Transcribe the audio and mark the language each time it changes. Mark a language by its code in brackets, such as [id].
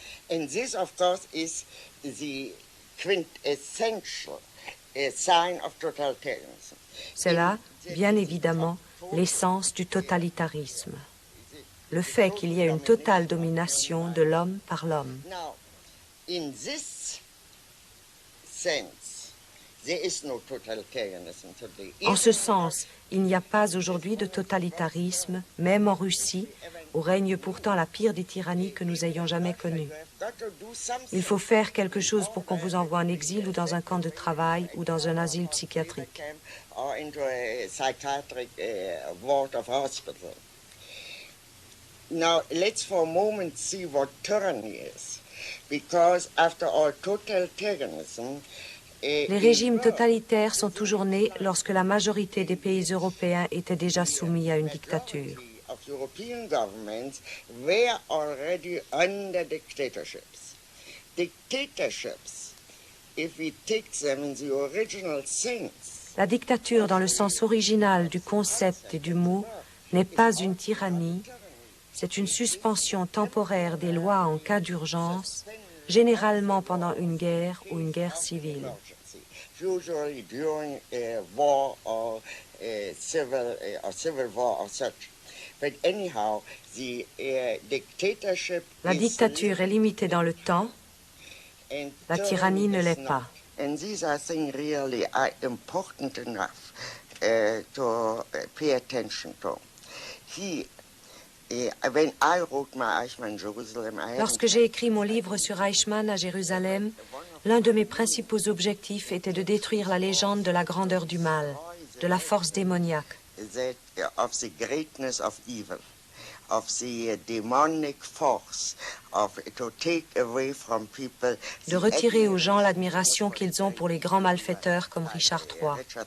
[en] And this, of course, is the quintessential sign of totalitarianism. [fr] C'est là, bien évidemment, l'essence du totalitarisme. Le fait qu'il y ait une totale domination de l'homme par l'homme. [en] Now, in this sense, there is no totalitarianism today. [fr] En ce sens, il n'y a pas aujourd'hui de totalitarisme, même en Russie, où règne pourtant la pire des tyrannies que nous ayons jamais connues. Il faut faire quelque chose pour qu'on vous envoie en exil ou dans un camp de travail ou dans un asile psychiatrique. [en] Or into a psychiatric ward of hospital. Now, let's for a moment see what tyranny is. Because after all, totalitarianism... [fr] Les régimes totalitaires sont toujours nés lorsque la majorité des pays européens étaient déjà soumis à une dictature. [en] European governments were already under dictatorships. Dictatorships, if we take them in the original sense. [fr] La dictature, dans le sens original du concept et du mot, n'est pas une tyrannie, c'est une suspension temporaire des lois en cas d'urgence, généralement pendant une guerre ou une guerre civile. [en] Usually during a war or a civil war or such. But anyhow, the dictatorship [fr] La dictature est limitée dans le temps, la tyrannie ne l'est pas. [en] And these are things really are important enough to pay attention to. When I wrote my Eichmann Jerusalem, [fr] Lorsque j'ai écrit mon livre sur Eichmann à Jérusalem, l'un de mes principaux objectifs était de détruire la légende de la grandeur du mal, de la force démoniaque. [en] Of the greatness of evil, of the demonic force, to take away from people. [fr] De retirer aux gens l'admiration qu'ils ont pour les grands malfaiteurs comme Richard III.